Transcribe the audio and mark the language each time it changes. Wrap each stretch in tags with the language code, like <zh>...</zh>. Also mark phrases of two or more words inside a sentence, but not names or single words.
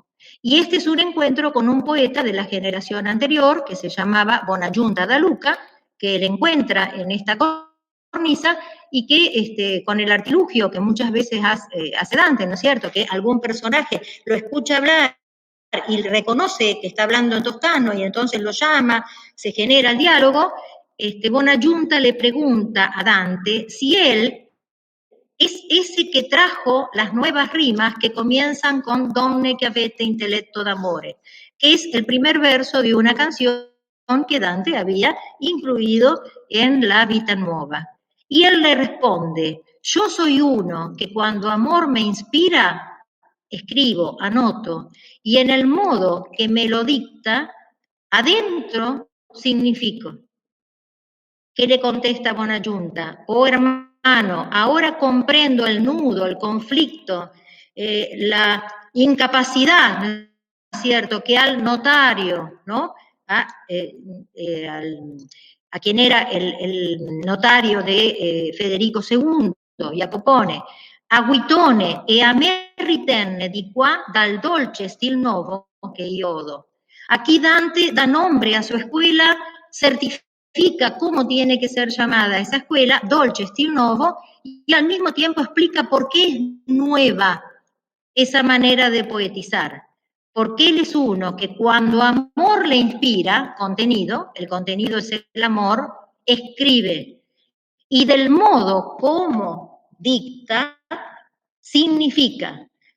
<es>Y este es un encuentro con un poeta de la generación anterior que se llamaba Bonaggiunta da Luca, que él encuentra en esta cornisa y que con el artilugio que muchas veces hace Dante, ¿no es cierto?, que algún personaje lo escucha hablar y reconoce que está hablando en toscano y entonces lo llama, se genera el diálogo. Bonaggiunta le pregunta a Dante si él es ese que trajo las nuevas rimas que comienzan con Donne che avete intelletto d'amore, que es el primer verso de una canción que Dante había incluido en la Vita Nuova. Y él le responde, yo soy uno que cuando amor me inspira, escribo, anoto, y en el modo que me lo dicta, adentro significo. ¿Qué le contesta Bonayunta? Oh hermano, ahora comprendo el nudo, el conflicto, la incapacidad, ¿no es cierto?, que al notario, ¿no?, a quien era el notario de Federico II, Jacopone,</es> <it>a Guitone e a me ritenne di qua dal dolce stil nuovo che io odo.</it> <es>Aquí Dante da nombre a su escuela, certifica cómo tiene que ser llamada esa escuela,</es> <it>dolce stil nuovo,</it> <es>y al mismo tiempo explica por qué es nueva esa manera de poetizar. Porque él es uno que cuando amor le inspira contenido, el contenido es el amor, escribe. Y del modo como dicta, significa.</es>